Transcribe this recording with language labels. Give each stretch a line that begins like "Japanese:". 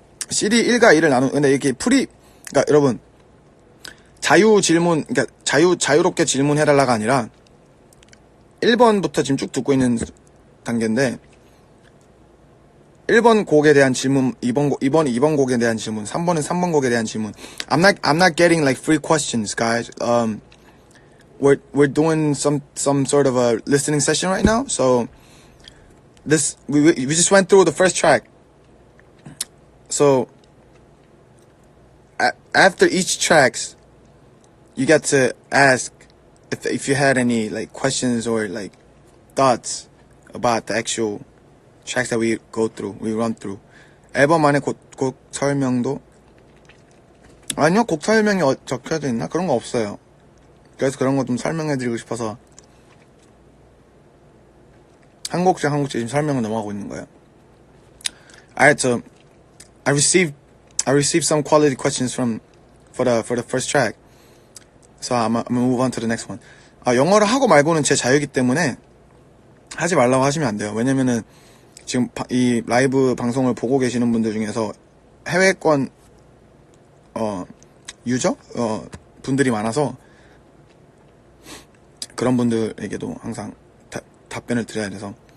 Korean: CD 1과 2를 근데 이렇게 그러니까 여러분, 그러니까 자유롭게 질문해달라가 아니라 1번부터 지금 쭉 듣고 있는 단계인데, 1번 곡에 대한 질문, 2번 곡에 대한 질문, 3번은 3번 곡에 대한 질문.
English: I'm not getting like free questions, guys. We're doing some sort of a listening session right now. So we just went through the first track. So after each tracks, you get to ask if you had any like questions or like thoughts about the actual tracks that we run through.
Korean: 앨범 안에 곡 설명도 아니요, 곡 설명이 적혀져 있나? 그런 거 없어요. 그래서 그런 거 좀 설명해드리고 싶어서 한 곡씩 지금 설명을 넘어가고 있는 거예요.
English: Alright, so I received some quality questions for the first track. So I'm gonna move on to the next one.
Korean: 영어를 하고 말고는 제 자유이기 때문에 하지 말라고 하시면 안 돼요. 왜냐면은 지금 이 라이브 방송을 보고 계시는 분들 중에서 해외권 유저 분들이 많아서 그런 분들에게도 항상 답변을 드려야 돼서.